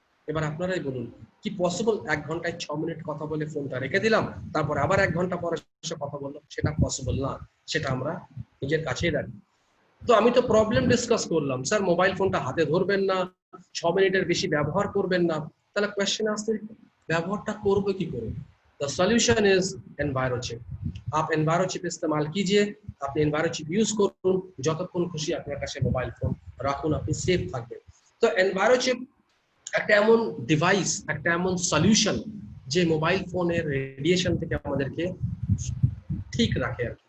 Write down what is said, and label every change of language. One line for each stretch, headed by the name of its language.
Bangla: এবার আপনারাই বলুন কি পসিবল 1 ঘন্টায় 6 মিনিট কথা বলে ফোনটা রেখে দিলাম, তারপর আবার 1 ঘন্টা পরে সে কথা বললো? সেটা পসিবল না, সেটা আমরা নিজের কাছেই রাখি। তো আমি তো প্রবলেম ডিসকাস করলাম, স্যার মোবাইল ফোনটা হাতে ধরবেন না, 6 মিনিটের বেশি ব্যবহার করবেন না। তাহলে কোয়েশ্চেন আসছে ব্যবহারটা করবো কি করে?
English: The solution is EnviroChip।
Hindi: आप EnviroChip इस्तेमाल कीजिए,
Bangla: আপনি EnviroChip ইউজ করুন, যতক্ষণ খুশি আপনার কাছে মোবাইল ফোন রাখুন, আপনি সেফ থাকবেন। তো EnviroChip একটা এমন ডিভাইস, একটা এমন সলিউশন যে মোবাইল ফোনের রেডিয়েশন থেকে আমাদেরকে ঠিক রাখে আর কি।